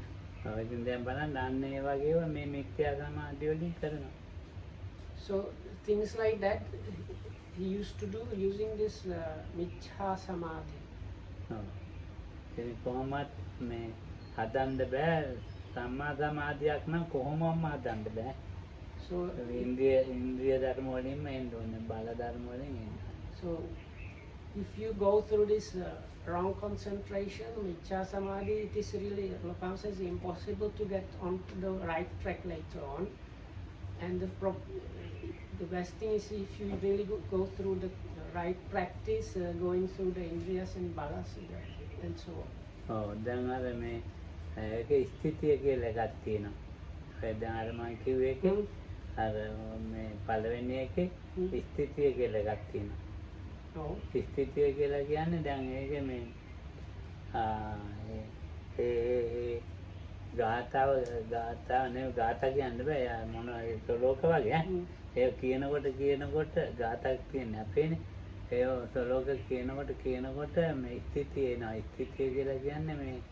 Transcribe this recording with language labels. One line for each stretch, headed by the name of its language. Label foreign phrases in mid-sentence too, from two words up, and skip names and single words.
Sinhala: ඉතින් දැන් බලන්න අන්න ඒ වගේව මේ මිත්‍යා සමාධිය වලින් කරනවා.
English: So things like that he used to do using this
Pali: Micca samadhi.
Sinhala: ඔව්. ඉතින් කොහොමත් මේ හදන්න බෑ සම්මා සමාධියක් නම් කොහොමම හදන්න බෑ. So ඉන්ද්‍රිය ධර්ම වලින්ම එන්න ඕනේ බල ධර්ම වලින් එන්න.
English: So if you go through this wrong concentration,
Pali: Micca samadhi,
English: it is really, Lokam says, impossible to get onto the right track later on. And theest thing is if you really go through the right practice, going through the indriyas and balas and so on.
Sinhala: ඔව් දැන් අර මේ ඒකේ ස්ථිතිය කියලා එකක් තියෙනවා. ඒ දැන් අර මම කිව්වේ එකේ අර මේ පළවෙනි එකේ ස්ථිතිය කියලා එකක් තියෙනවා. No. ස්ථිතිය කියලා කියන්නේ දැන් ඒකේ මේ ඒ ගාථාව නෙවෙයි ගාථා කියන්න බෑ යා මොනවා ඒක ලෝක වගේ ඒ කියනකොට ගාථාක් තියෙන්නේ අපේනේ ඒ සලෝක කියනකොට මේ ස්ථිතිය එනවා ස්ථිතිය කියලා කියන්නේ මේ